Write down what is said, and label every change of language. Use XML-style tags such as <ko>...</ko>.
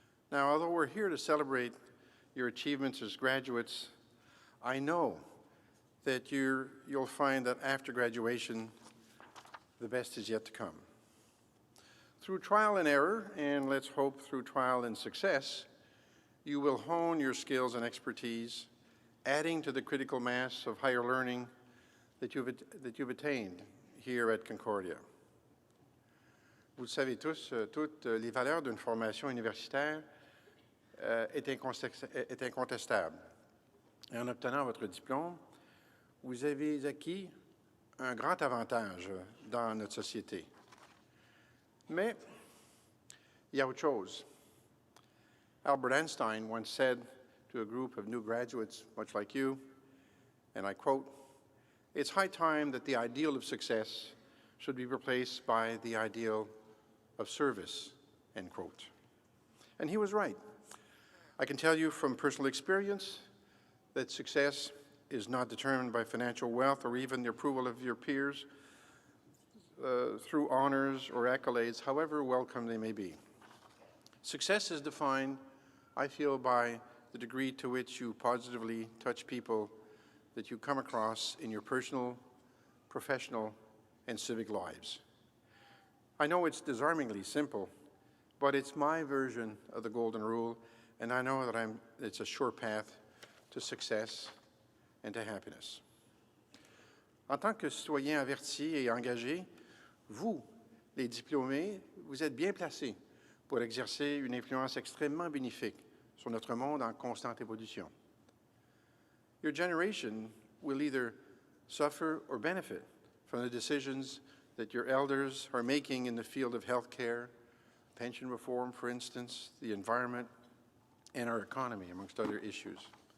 <en>Now, although we're here to celebrate your achievements as graduates, I know that you'll find that after graduation, the best is yet to come. Through trial and error, and let's hope through trial and success, you will hone your skills and expertise adding to the critical mass of higher learning that you've attained here at Concordia.</en> <fr>Vous le savez tous, toutes les valeurs d'une formation universitaire est incontestable. Et en obtenant votre diplôme, vous avez acquis un grand avantage dans notre société. Mais il y a autre chose.</fr> <en>Albert Einstein once said to a group of new graduates, much like you, and I quote, "It's high time that the ideal of success should be replaced by the ideal of service," end quote. And he was right. I can tell you from personal experience that success is not determined by financial wealth or even the approval of your peers through honors or accolades, however welcome they may be. Success is defined, I feel, by the degree to which you positively touch people that you come across in your personal, professional, and civic lives. I know it's disarmingly simple, but it's my version of the golden rule, and I know that it's a sure path to success and to happiness.</en> <fr>En tant que citoyen averti et engagé, vous, les diplômés, vous êtes bien placés pour exercer une influence extrêmement bénéfique sur notre monde en constante évolution.</fr> <en>Your generation will either suffer or benefit from the decisions that your elders are making in the field of healthcare, pension reform, for instance, the environment, and our economy, amongst other issues.</en>